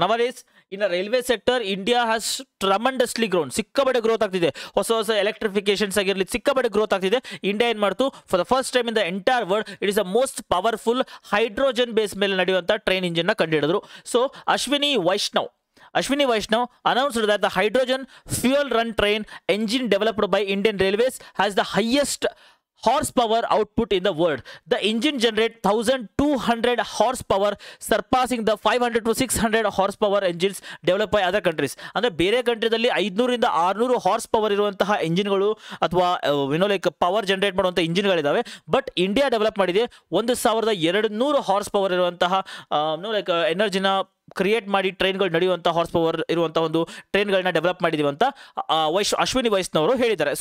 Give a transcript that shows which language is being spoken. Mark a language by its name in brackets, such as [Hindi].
[English] Nowadays, in the railway sector, India has tremendously grown. [Kannada] ಸಿಕ್ಕಾಪಟ್ಟೆ growth ಆಗ್ತಿದೆ. ಹೊಸ ಎಲೆಕ್ಟ್ರಿಫಿಕೇಶನ್ಸ್ ಆಗಿರಲಿ ಸಿಕ್ಕಾಪಟ್ಟೆ ಗ್ರೋತ್ ಆಗ್ತಿದೆ. ಇಂಡಿಯಾ ಏನು ಮಾಡ್ತು, [English] for the first time in the entire world it is the most powerful [Kannada] hydrogen base ಮೇಲೆ ನಡೆಯುವಂಥ train ಇಂಜಿನ್ನ ಕಂಡುಹಿಡಿದ್ರು. [English] So Ashwini Vaishnaw announced that the hydrogen fuel run train engine developed by Indian Railways has the highest horsepower output in the world. The engine generates 1200 horsepower, surpassing the 500 to 600 horsepower engines developed by other countries. [Kannada] ಅಂದ್ರೆ ಬೇರೆ ಕಂಟ್ರಿದಲ್ಲಿ 500 ರಿಂದ 600 horse power ಇರುವಂತಹ ಇಂಜಿನ್ಗಳು ಅಥವಾ power generate ಮಾಡುವಂಥ ಇಂಜಿನ್ಗಳಿದ್ದಾವೆ. But India develop ಮಾಡಿದೆ 1200 horse power ಇರುವಂತಹ ಎನರ್ಜಿನ create ಮಾಡಿ ಟ್ರೈನ್ಗಳು ನಡೆಯುವಂಥ ಹಾರ್ಸ್ ಪವರ್ ಇರುವಂಥ ಒಂದು ಟ್ರೈನ್ಗಳನ್ನ ಡೆವಲಪ್ ಮಾಡಿದೀವಿ ಅಂತ ಅಶ್ವಿನಿ ವೈಷ್ಣವ್ ಹೇಳಿದ್ದಾರೆ.